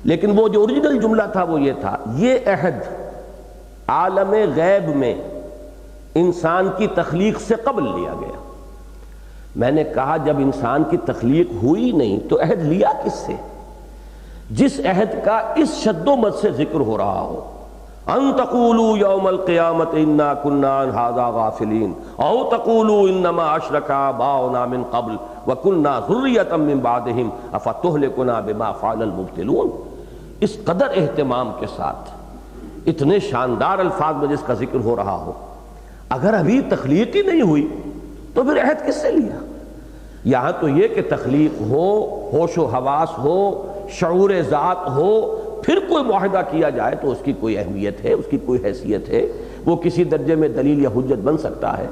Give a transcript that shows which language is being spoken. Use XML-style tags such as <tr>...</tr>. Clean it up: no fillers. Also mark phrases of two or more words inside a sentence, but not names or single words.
<ur>لیکن وہ جو اوریجنل جملہ تھا وہ یہ تھا، یہ عہد عالم غیب میں انسان کی تخلیق سے قبل لیا گیا۔ میں نے کہا جب انسان کی تخلیق ہوئی نہیں تو عہد لیا کس سے؟ جس عہد کا اس شد و مد سے ذکر ہو رہا ہو،</ur> <ar>ان تقولوا یوم القیامت انا کنا عن ھذا غافلین او تقولوا انما اشرک آباؤنا من قبل وکنا ذریۃ من بعدہم افتہلکنا بما فعل المبطلون۔</ar> <ur>اس قدر اہتمام کے ساتھ اتنے شاندار الفاظ میں جس کا ذکر ہو رہا ہو، اگر ابھی تخلیق ہی نہیں ہوئی تو پھر عہد کس سے لیا؟ یہاں تو یہ کہ تخلیق ہو، ہوش و حواس ہو، شعور ذات ہو، پھر کوئی معاہدہ کیا جائے تو اس کی کوئی اہمیت ہے، اس کی کوئی حیثیت ہے، وہ کسی درجے میں دلیل یا حجت بن سکتا ہے۔</ur>